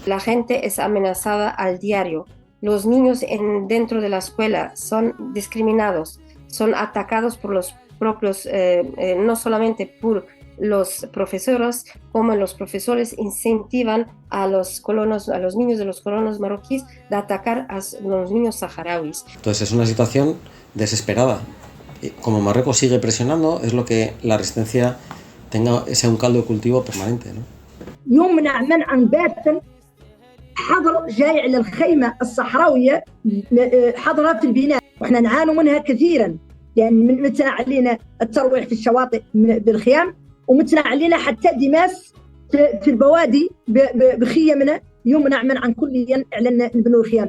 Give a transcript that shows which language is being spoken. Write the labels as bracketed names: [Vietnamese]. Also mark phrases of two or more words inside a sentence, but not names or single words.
[Spanish] La gente es amenazada al diario. Los niños dentro de la escuela son discriminados, son atacados por los propios, no solamente por los profesores, como los profesores incentivan a los niños de los colonos marroquíes de atacar a los niños saharauis. Entonces es una situación desesperada. Como Marruecos sigue presionando, es lo que la resistencia sea un caldo de cultivo permanente, ¿no? [Hassaniyya] حظر جاي على الخيمة الصحراوية، حظرها في البناء، وإحنا نعاني منها كثيرا لأن متنا علينا الترويح في الشواطئ بالخيام، ومتنا علينا حتى دماس في البوادي بخيمنا يمنع منعا كليا على نبنوا الخيام.